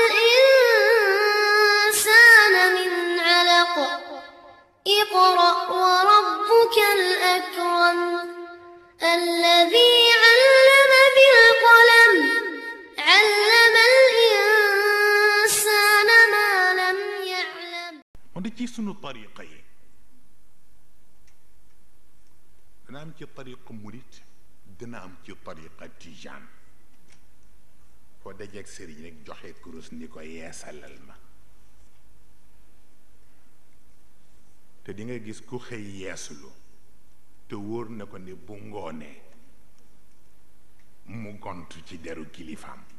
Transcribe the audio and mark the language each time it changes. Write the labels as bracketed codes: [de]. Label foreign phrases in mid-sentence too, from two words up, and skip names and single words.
[ar] الإنسان من علق اقرأ وربك الأكرم الذي علم بالقلم علم الإنسان ما لم يعلم. [wo] on ci sunu tariqa yi dana am ci tariqa murit dana am ci tariqa tijaan foo dajeeg sëriñ rek joxe kurus ni ko yeesalal ma te di nga gis ku xëy yeeslu te wóor na ko ni bu ngoonee mu gontu ci deru kilifaam.